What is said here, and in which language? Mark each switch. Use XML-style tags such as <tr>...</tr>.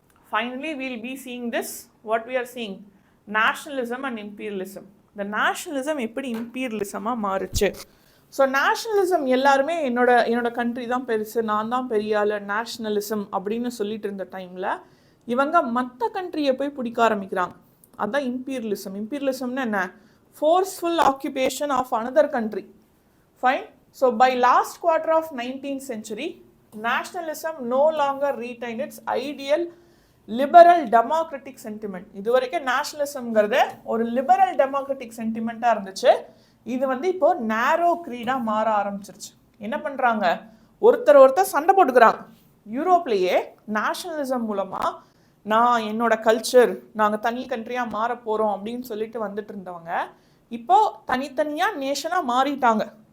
<en>Finally we'll be seeing this, what we are seeing, nationalism and imperialism.</en> <ta>இந்த nationalism எப்படி இம்பீரியலிசமாக மாறுச்சு? So nationalism எல்லாருமே என்னோட கண்ட்ரி தான் பெருசு, நான் தான் பெரிய ஆள், நேஷ்னலிசம் அப்படின்னு சொல்லிட்டு இருந்த டைமில் இவங்க மற்ற கண்ட்ரியை போய் பிடிக்க ஆரம்பிக்கிறாங்க. அதுதான் இம்பீரியலிசம். இம்பீரியலிசம்னு என்ன?</ta> <en>Forceful occupation of another country. Fine. So by last quarter of 19th century, nationalism no longer retained its ideal liberal democratic sentiment.</en> <ta>இது வரைக்கும் நேஷனலிசம்ங்கிறது ஒரு லிபரல் டெமோக்ராட்டிக் சென்டிமெண்ட்டாக இருந்துச்சு. இது வந்து இப்போ நேரோ க்ரீடாக மாற ஆரம்பிச்சிருச்சு. என்ன பண்ணுறாங்க? ஒருத்தர் சண்டை போட்டுக்கிறாங்க. யூரோப்லேயே நேஷனலிசம் மூலமாக நான் என்னோட கல்ச்சர், நாங்கள் தனி கண்ட்ரியாக மாற போகிறோம் அப்படின்னு சொல்லிட்டு வந்துட்டு இருந்தவங்க இப்போ தனித்தனியாக நேஷனாக மாறிட்டாங்க.</ta>